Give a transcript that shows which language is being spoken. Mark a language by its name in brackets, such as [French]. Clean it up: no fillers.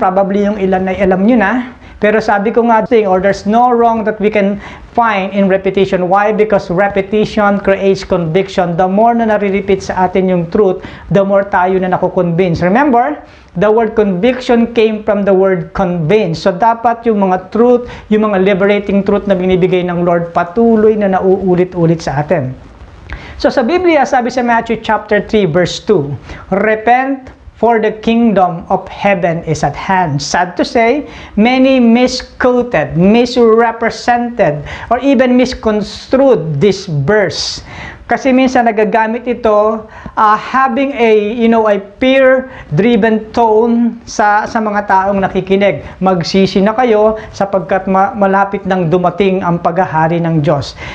[English] Probably yung ilan ay alam nyo na. Pero sabi ko nga, or there's no wrong that we can find in repetition. Why? Because repetition creates conviction. The more na nare-repeat sa atin yung truth, the more tayo na nakukonvince. Remember, the word conviction came from the word convince. [Filipino] So dapat yung mga truth, yung mga liberating truth na binibigay ng Lord, patuloy na nauulit-ulit sa atin. [English] So sa Biblia, sabi sa Matthew chapter 3 verse 2, repent, for the kingdom of heaven is at hand. Sad to say, many misquoted, misrepresented, or even misconstrued this verse. [Filipino] Kasi minsan nagagamit ito having a peer-driven tone sa mga taong nakikinig. Magsisi na kayo sapagkat malapit nang dumating ang paghahari ng Diyos.